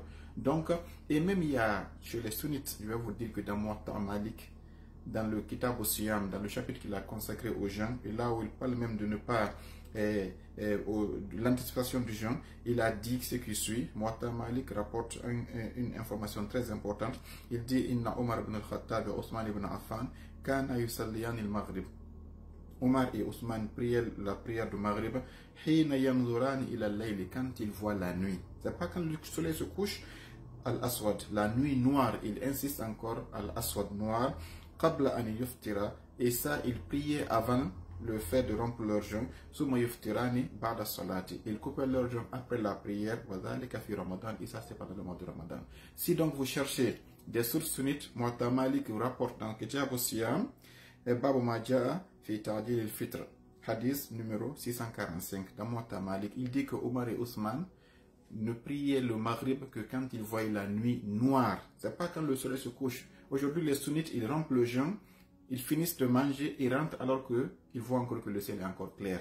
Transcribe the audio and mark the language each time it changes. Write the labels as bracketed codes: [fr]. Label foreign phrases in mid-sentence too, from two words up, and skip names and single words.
[fr] Donc, et même il y a, chez les sunnites, je vais vous dire que dans Muwatta Malik, dans le Kitab al-Siyam, dans le chapitre qu'il a consacré aux jeûnes, et là où il parle même de ne pas, l'anticipation du jeûne, il a dit ce qui suit. Muwatta Malik rapporte une information très importante. Il dit, [ar] إن عمر بن الخطاب et عثمان بن عفان كانا يصليان المغرب. [fr] Omar et Ousmane priaient la prière du Maghrib, [ar] حين ينظران إلى الليل, [fr] quand ils voient la nuit. C'est pas quand le soleil se couche, al-Aswad, la nuit noire, il insiste encore, al-Aswad noir, [ar] قبل أن يفطرا, [fr] et ça, ils priaient avant le fait de rompre leur jeûne, [ar] ثم يفطران بعد الصلاة, [fr] ils coupaient leur jeûne après la prière, [ar] وذلك في رمضان, [fr] et ça c'est pendant le mois de Ramadan. Si donc vous cherchez des sources sunnites, Muwatta Malik rapporte dans Kitab al-Siyam, Babu Maja'a fi ta'dil al-fitr, hadith numéro 645, dans Muwatta Malik, il dit que Omar et Ousmane ne priaient le Maghrib que quand ils voyaient la nuit noire. C'est pas quand le soleil se couche. Aujourd'hui, les sunnites, ils rompent le jeûne, ils finissent de manger, ils rentrent alors qu'ils voient encore que le ciel est encore clair.